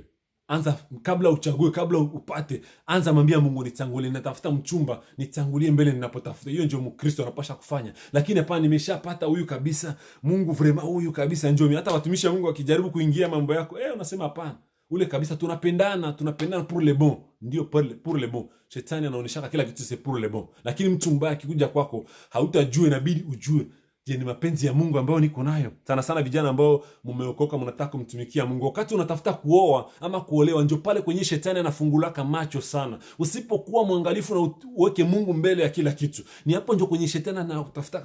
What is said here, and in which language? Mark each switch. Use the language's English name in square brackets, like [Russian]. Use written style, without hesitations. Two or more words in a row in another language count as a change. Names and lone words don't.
[Swahili] Anza kabla uchague, kabla upate, anza mwambia Mungu, nitangulie, natafuta mchumba, nitangulie mbele ninapotafuta. Hiyo ndio Mkristo anapaswa kufanya. Lakini hapana, nimeshapata huyu kabisa, Mungu vrema huyu kabisa njoo. Hata watumishi wa Mungu wakijaribu kuingia mambo yako, unasema hapana. Ule kabisa tunapendana [French] pour le bon. [Swahili] Ndio [French] pour le bon. [Swahili] Shetani anaonyesha kila kitu [French] c'est pour le bon. [Swahili] Lakini mtu mbaya akikuja kwako, hautajua, inabidi ujue. Je, ni mapenzi ya Mungu ambayo niko nayo? Sana sana vijana ambao mmeokoka, mnataka kumtumikia Mungu, wakati unatafuta kuoa ama kuolewa, ndio pale kwenye shetani anafungulaka macho sana. Usipokuwa mwangalifu na uweke Mungu mbele ya kila kitu, ni hapo ndio kwenye shetani anakutafuta.